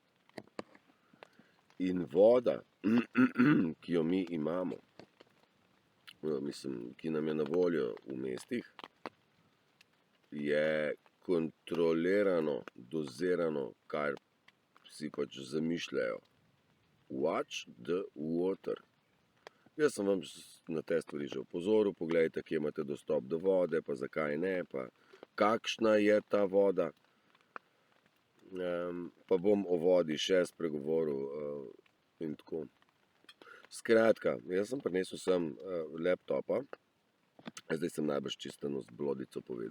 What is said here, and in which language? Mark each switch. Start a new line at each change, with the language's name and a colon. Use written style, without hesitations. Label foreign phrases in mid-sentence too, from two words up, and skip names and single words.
Slovenian: In voda, ki jo mi imamo, ki nam je na voljo v mestih, je kontrolirano, dozirano, kar si pač zamišljajo.
English: Watch the water.
Slovenian: Jaz sem vam na te stvari že opozoril, poglejte, kje imate dostop do vode, pa zakaj ne, pa kakšna je ta voda. Pa bom o vodi še spregovoril in tako. Skratka, jaz sem prinesel sem laptopa, zdaj sem najbrž čisteno z blodico povedal.